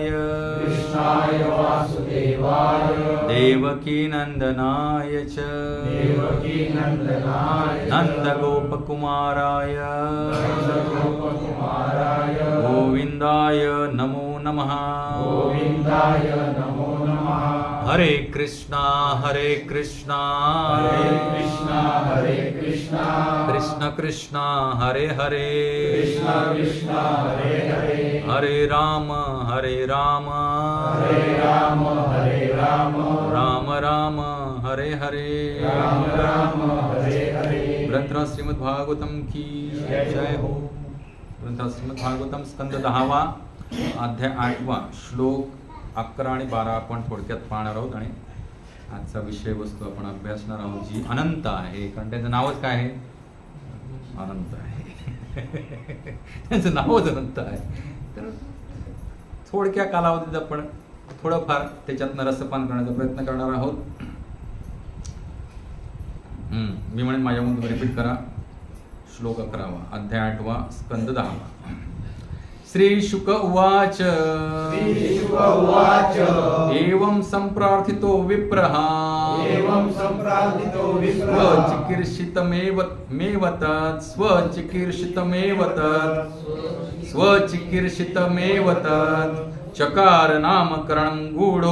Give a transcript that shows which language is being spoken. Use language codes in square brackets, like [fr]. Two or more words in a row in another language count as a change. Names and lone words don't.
[sa] कृष्णाय वासुदेवाय देवकी नंदनाय च देवकी नंदनाय नन्दगोपकुमाराय नन्दगोपकुमाराय गोविन्दाय नमो नमः गोविन्दाय नमो नमः हरे कृष्णा हरे कृष्णा हरे कृष्णा कृष्ण कृष्ण हरे हरे कृष्णा कृष्णा हरे हरे हरे राम हरे राम हरे राम राम राम हरे हरे राम राम हरे हरे [hi] ग्रंथ श्रीमद् भागवतम की जय हो. [mr] ग्रंथ श्रीमद् भागवतम स्कंद 10वा अध्याय 8वा श्लोक 11 आणि 12 आपण थोडक्यात पाहणार आहोत आणि आजचा विषय वस्तू आपण अभ्यासणार आहोत जी अनंत आहे. कारण त्यांचं नावच काय आहे? अनंत आहे. त्यांचं नावच अनंत आहे. तर थोडक्या कालावधीत आपण थोडंफार त्याच्यातनं रसपान करण्याचा प्रयत्न करणार आहोत. मी म्हणेन माझ्यामधून रिपीट करा. श्लोक 11वा अध्याय 8वा स्कंद 10वा. [sa] श्री शुक उवाच श्रीशुक उवाच एवं संप्रार्थितो विप्रः एवं सम्प्रार्थितो विप्रः स्वचिकीर्षितमेव तत् स्वचिकीर्षितमेव तत् चकार नामकरणं गूढो